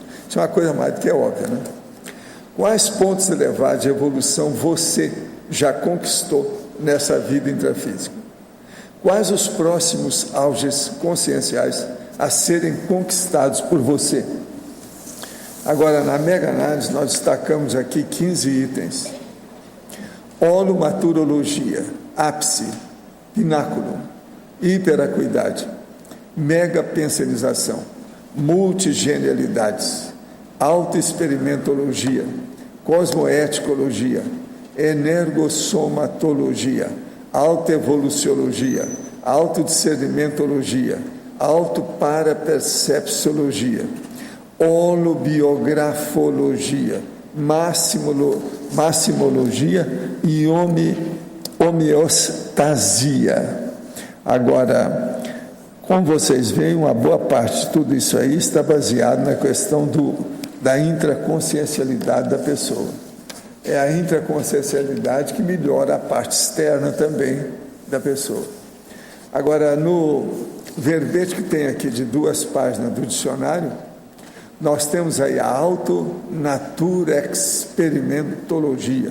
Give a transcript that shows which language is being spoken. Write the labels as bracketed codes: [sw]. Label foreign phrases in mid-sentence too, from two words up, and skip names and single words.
[pt] Isso é uma coisa mais do que óbvia, né? Quais pontos elevados de evolução você já conquistou nessa vida intrafísica? Quais os próximos auges conscienciais a serem conquistados por você? Agora, na mega análise, nós destacamos aqui 15 itens. Holomaturologia, ápice, pináculo, hiperacuidade, mega pensenização, multigenialidades, autoexperimentologia, cosmoeticologia, energossomatologia, autoevoluciologia, autodiscernimentologia, autoparapercepciologia, holobiografologia, maximologia e homeostasia. Agora, como vocês veem, uma boa parte de tudo isso aí está baseado na questão da intraconsciencialidade da pessoa. É a intraconsciencialidade que melhora a parte externa também da pessoa. Agora, no verbete que tem aqui de 2 páginas do dicionário, nós temos aí a autonaturexperimentologia.